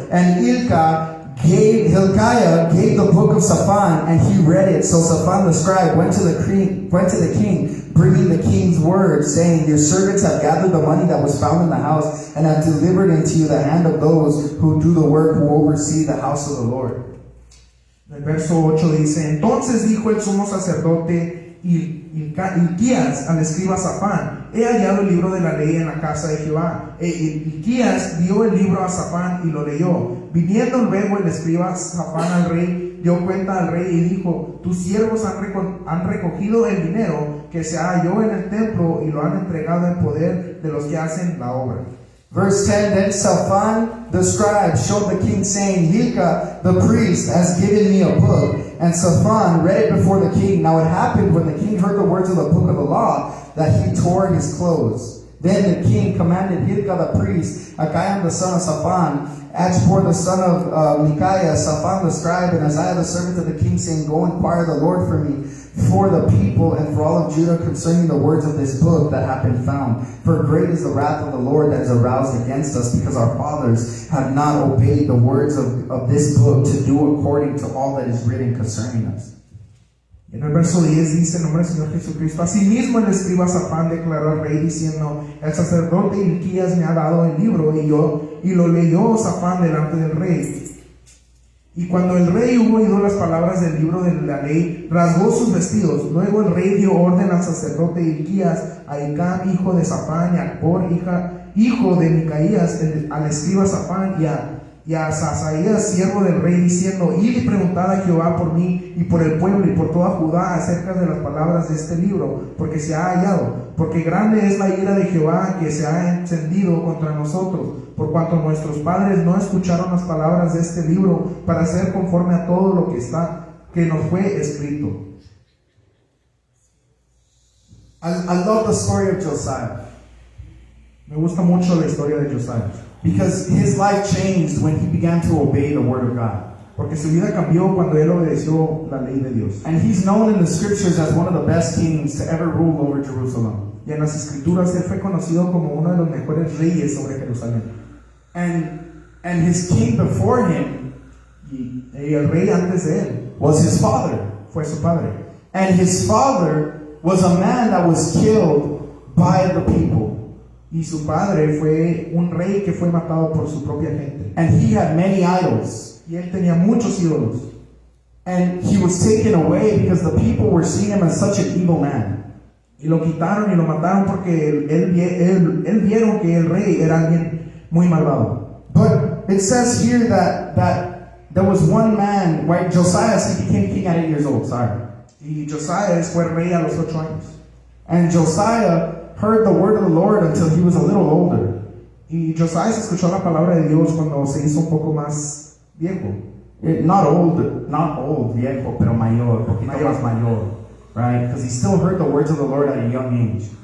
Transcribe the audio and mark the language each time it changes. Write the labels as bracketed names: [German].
[English] And Hilkiah gave the book of Shaphan, and he read it. So Shaphan the scribe went to the king, bringing the king's word, saying, your servants have gathered the money that was found in the house, and have delivered into you the hand of those who do the work, who oversee the house of the Lord. [Spanish] El verso 8 dice, entonces dijo el sumo sacerdote Hilquías al escriba Shaphan, he hallado el libro de la ley en la casa de Jehová. Hilquías dio el libro a Shaphan y lo leyó. Viniendo luego el escriba Shaphan al rey, dio cuenta al rey y dijo, tus siervos han recogido el dinero que se halló en el templo y lo han entregado en poder de los que hacen la obra. [English] Verse 10, then Shaphan the scribe showed the king, saying, Hilkiah the priest has given me a book. And Shaphan read it before the king. Now it happened when the king heard the words of the book of the law, that he tore his clothes. Then the king commanded Hilkiah the priest, Ahikam the son of Shaphan, Achbor the son of Micaiah, Shaphan the scribe, and Isaiah the servant of the king, saying, go inquire the Lord for me, for the people and for all of Judah concerning the words of this book that have been found. For great is the wrath of the Lord that is aroused against us, because our fathers have not obeyed the words of this book to do according to all that is written concerning us. [Spanish] En el verso 10 dice, en nombre del Señor Jesucristo, asimismo el escriba Safán declaró al rey diciendo, el sacerdote Hilquías me ha dado el libro, y lo leyó Safán delante del rey. Y cuando el rey hubo oído las palabras del libro de la ley, rasgó sus vestidos. Luego el rey dio orden al sacerdote Hilquías, a Hicam, hijo de Safán, y a Acbor, hijo de Micaías, al escriba Safán, y a Asaías, siervo del rey, diciendo, id y preguntad a Jehová por mí y por el pueblo y por toda Judá acerca de las palabras de este libro, porque se ha hallado. Porque grande es la ira de Jehová que se ha encendido contra nosotros, por cuanto nuestros padres no escucharon las palabras de este libro para hacer conforme a todo lo que nos fue escrito. [English] I love the story of Josiah, [Spanish] Me gusta mucho la historia de Josiah, [English] because his life changed when he began to obey the word of God. [Spanish] porque su vida cambió cuando él obedeció la ley de Dios. [English] And he's known in the scriptures as one of the best kings to ever rule over Jerusalem. [Spanish] Y en las escrituras él fue conocido como uno de los mejores reyes sobre Jerusalén. [English] And his king before him [Spanish] Y el rey antes de él [English] was his father. [Spanish] fue su padre. [English] And his father was a man that was killed by the people. [Spanish] Y su padre fue un rey que fue matado por su propia gente. [English] And he had many idols. [Spanish] Y él tenía muchos ídolos. [English] And he was taken away because the people were seeing him as such an evil man. [Spanish] Y lo quitaron y lo mataron porque él vieron que el rey era alguien muy malvado. [English] But it says here that there was one man, right? Josiah, he became king at 8 years old, sorry. [Spanish] Y Josiah fue rey a los 8 años. [English] And Josiah heard the word of the Lord until he was a little older. [Spanish] Y Josiah escuchó la palabra de Dios cuando se hizo un poco más viejo. [English] Not old, [Spanish] viejo, pero mayor, poquito Mayor. más mayor, right? [English] Because he still heard the words of the Lord at a young age.